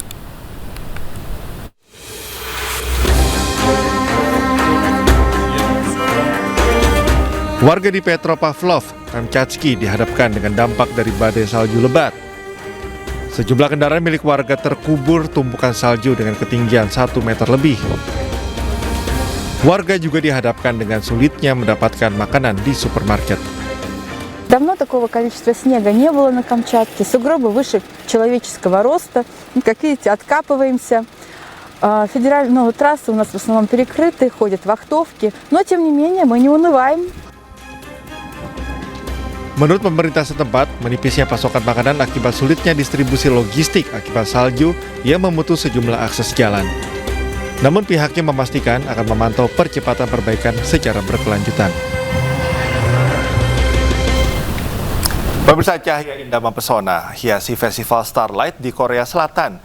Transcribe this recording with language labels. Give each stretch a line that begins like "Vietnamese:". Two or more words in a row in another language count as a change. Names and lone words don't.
Indonesian: Warga di Petropavlovsk, Kamchatka dihadapkan dengan dampak dari badai salju lebat. Sejumlah kendaraan milik warga terkubur tumpukan salju dengan ketinggian 1 meter lebih. Warga juga dihadapkan dengan sulitnya mendapatkan makanan di supermarket.
Russian: Давно такого количества снега не было на Камчатке. Сугробы выше человеческого роста. Как видите, откапываемся. Федеральные трассы у нас в основном перекрыты, ходят вахтовки. Но, тем не менее, мы не унываем.
Indonesian: Menurut pemerintah setempat, menipisnya pasokan makanan akibat sulitnya distribusi logistik akibat salju yang memutus sejumlah akses jalan. Namun pihaknya memastikan akan memantau percepatan perbaikan secara berkelanjutan. Pemirsa, cahaya indah mempesona hiasi Festival Starlight di Korea Selatan.